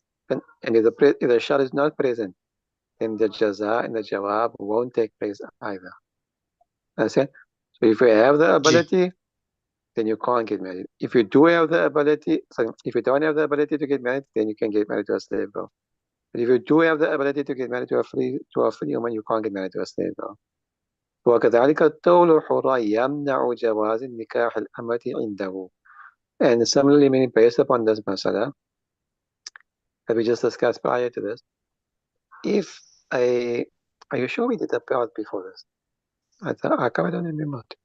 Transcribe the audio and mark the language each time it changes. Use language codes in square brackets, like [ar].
[en] And if the shart is not present, then the jaza and the jawab won't take place either. Understand? So if you have the G. ability, then you can't get married. If you do have the ability, so if you don't have the ability to get married, then you can get married to a slave girl. But if you do have the ability to get married to a free woman, you can't get married to a slave girl. [ar] وكذلك الطول الحر يمنع جواز النكاح الأمة عنده. [en] And similarly, meaning based upon this masala that we just discussed prior to this, if a, are you sure we did the part before this? I don't remember.